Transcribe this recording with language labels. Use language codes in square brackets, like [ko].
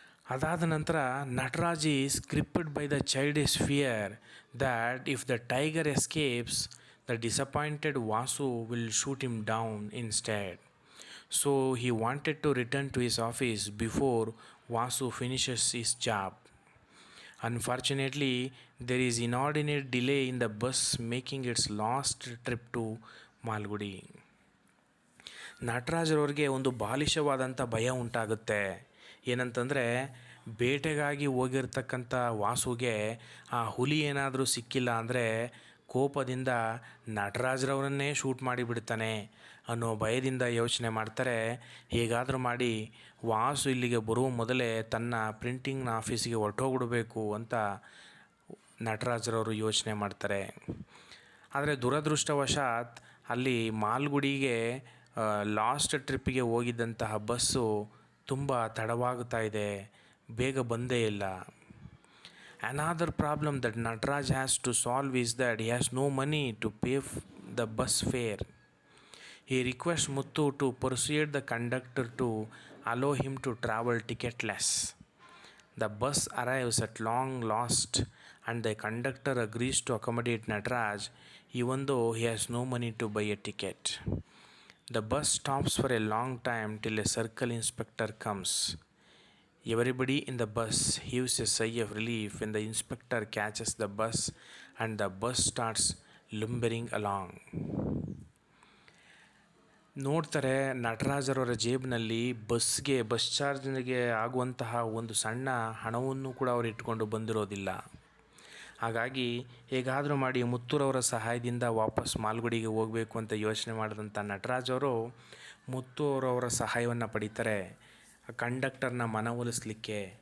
[kn] ಅದಾದ ನಂತರ [en] Nataraj is gripped by the childish fear that if the tiger escapes the disappointed Vasu will shoot him down instead. So he wanted to return to his office before Vasu finishes his job. Unfortunately, there is inordinate delay in the bus making its last trip to Malgudi. [kn] ನಟರಾಜರವ್ರಿಗೆ ಒಂದು ಬಾಲಿಶವಾದಂಥ ಭಯ ಉಂಟಾಗುತ್ತೆ. ಏನಂತಂದರೆ, ಬೇಟೆಗಾಗಿ ಹೋಗಿರ್ತಕ್ಕಂಥ ವಾಸುಗೆ ಆ ಹುಲಿ ಏನಾದರೂ ಸಿಕ್ಕಿಲ್ಲ ಅಂದರೆ ಕೋಪದಿಂದ ನಟರಾಜರವರನ್ನೇ ಶೂಟ್ ಮಾಡಿಬಿಡ್ತಾನೆ ಅನ್ನೋ ಭಯದಿಂದ ಯೋಚನೆ ಮಾಡ್ತಾರೆ. ಹೇಗಾದರೂ ಮಾಡಿ ವಾಸು ಇಲ್ಲಿಗೆ ಬರುವ ಮೊದಲೇ ತನ್ನ ಪ್ರಿಂಟಿಂಗ್ನ ಆಫೀಸಿಗೆ ಹೊರಟೋಗ್ಬಿಡಬೇಕು ಅಂತ ನಟರಾಜರವರು ಯೋಚನೆ ಮಾಡ್ತಾರೆ. ಆದರೆ ದುರದೃಷ್ಟವಶಾತ್ ಅಲ್ಲಿ ಮಾಲ್ಗುಡಿಗೆ ಲಾಸ್ಟ್ ಟ್ರಿಪ್ಪಿಗೆ ಹೋಗಿದ್ದಂತಹ ಬಸ್ಸು ತುಂಬ ತಡವಾಗ್ತಾ ಇದೆ, ಬೇಗ ಬಂದೇ ಇಲ್ಲ. [en] Another problem that Nataraj has to solve is that he has no money to pay the bus fare. He requests Muthu to persuade the conductor to allow him to travel ticketless. The bus arrives at long last and the conductor agrees to accommodate Nataraj even though he has no money to buy a ticket. The bus stops for a long time till a circle inspector comes. Everybody in the bus heaves a sigh of relief when the inspector catches the bus and the bus starts lumbering along. [kn] ನೋಡ್ತಾರೆ ನಟರಾಜರವರ ಜೇಬಿನಲ್ಲಿ bus ಚಾರ್ಜ್ಗೆ ಆಗುವಂತಹ ಒಂದು ಸಣ್ಣ ಹಣವನ್ನು ಕೂಡ ಅವರು ಇಟ್ಕೊಂಡು ಬಂದಿರೋದಿಲ್ಲ. ಹಾಗಾಗಿ ಹೇಗಾದರೂ ಮಾಡಿ ಮುತ್ತೂರವರ ಸಹಾಯದಿಂದ ವಾಪಸ್ ಮಾಲ್ಗುಡಿಗೆ ಹೋಗಬೇಕು ಅಂತ ಯೋಚನೆ ಮಾಡಿದಂಥ ನಟರಾಜ್ ಅವರು ಮುತ್ತು ಅವರವರ ಸಹಾಯವನ್ನು ಪಡೀತಾರೆ ಕಂಡಕ್ಟರ್ನ ಮನವೊಲಿಸಲಿಕ್ಕೆ.